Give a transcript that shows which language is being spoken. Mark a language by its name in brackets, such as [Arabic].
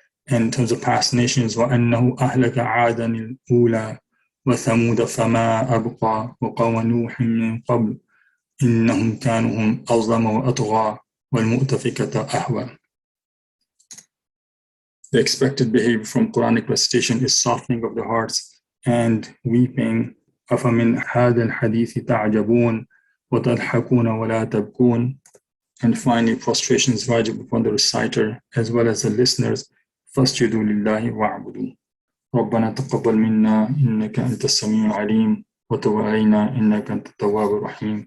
[English] In terms of past nations, [Arabic] وَأَنَّهُ أَهْلَكَ عَادًا الْأُولَى وثمود فما أبقى وقوم نوح من قبل إنهم كانوا هم أظلم وأطغى والمؤتفكة أهوى. [English] The expected behavior from Quranic recitation is softening of the hearts and weeping. [Arabic] أفمن هذا الحديث تعجبون وتضحكون ولا تبكون. [English] And finally, prostration is wajib upon the reciter as well as the listeners. [Arabic] فاسجدوا لله واعبدوا. ربنا تقبل منا إنك أنت السميع العليم وتب علينا إنك أنت التواب الرحيم